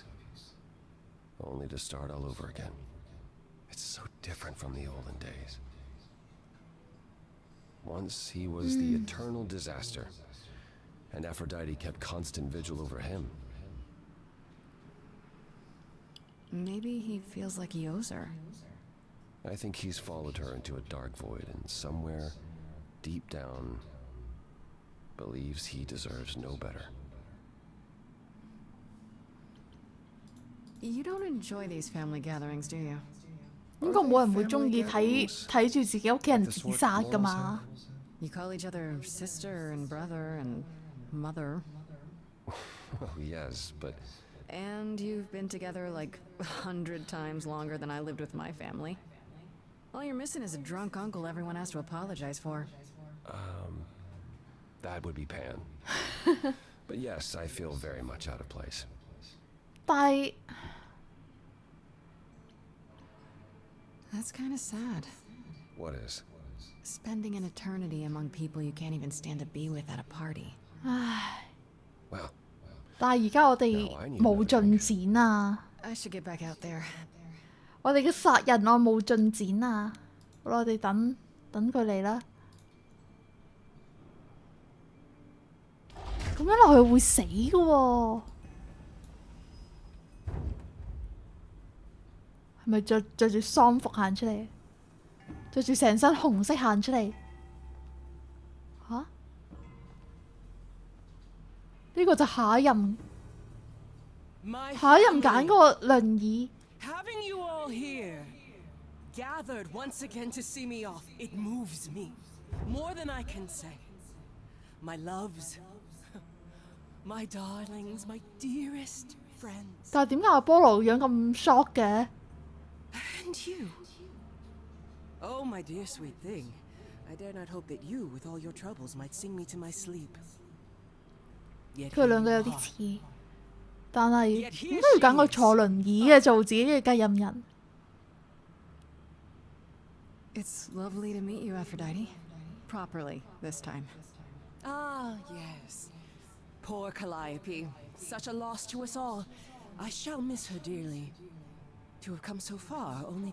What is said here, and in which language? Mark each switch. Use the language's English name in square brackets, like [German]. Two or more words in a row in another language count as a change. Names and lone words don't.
[English] Only to start all over again. It's so different from the olden days. Once he was the eternal disaster, and Aphrodite kept constant vigil over him. Maybe he feels like he owes her. I think he's followed her into a dark void, and somewhere deep down believes he deserves no better. You don't enjoy these family gatherings, do you? [Cantonese] 應該冇人會中意睇住自己屋企人自殺㗎嘛。 [English] You call each other sister and brother and mother. Oh, yes, but... And you've been together like 100 times longer than I lived with my family. All you're missing is a drunk uncle everyone has to apologize for. That would be Pan. But yes, I feel very much out of place. [Cantonese] 但係 [English] That's kind of sad. What is? Spending an eternity among people you can't even stand to be with at a party. 唉， Well, [Cantonese] 但係而家我哋冇進展啊！ [English] I should get back out there. [Cantonese] 我哋嘅殺人案冇進展啊！好啦，我哋等佢嚟啦。咁樣落去會死㗎喎！係咪着住喪服行出嚟？着住成身紅色行出嚟？吓？呢個就下一任揀嗰個輪椅。 [English] Having you all here, gathered once again to see me off, it moves me more than I can say. My loves, my darlings, my dearest friends. [Cantonese] 但係點解阿波羅樣咁 shock 嘅？ [English] And you. Oh, my dear sweet thing. I dare not hope that you, with all your troubles, might sing me to my sleep. [Cantonese] 佢兩個有啲似。但係點解要揀個坐輪椅嘅做自己嘅繼任人？ [English] It's lovely to meet you, Aphrodite. Properly this time. Ah, yes. Poor Calliope. Such a loss to us all. I shall miss her dearly. To have come so far, only...